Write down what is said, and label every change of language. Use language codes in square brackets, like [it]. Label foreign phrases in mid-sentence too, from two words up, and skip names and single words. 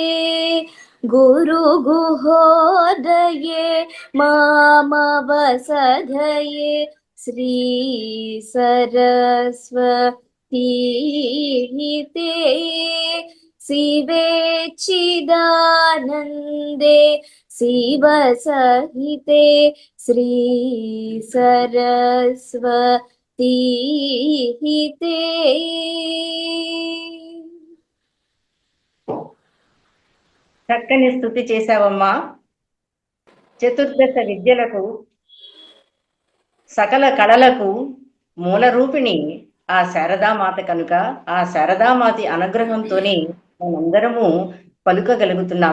[sa] गुरुगुहोदये मामवसधये श्री सरस्वती हिते शिवे चिदानन्दे शिवसहिते श्री सरस्वती हिते। [te] చక్కని స్తుతి చేశావమ్మా. చతుర్దశ విద్యలకు సకల కళలకు మూల రూపిణి ఆ శారదామాత కనుక ఆ శారదామాతి అనుగ్రహంతోనే మనందరము పలుకగలుగుతున్నాం.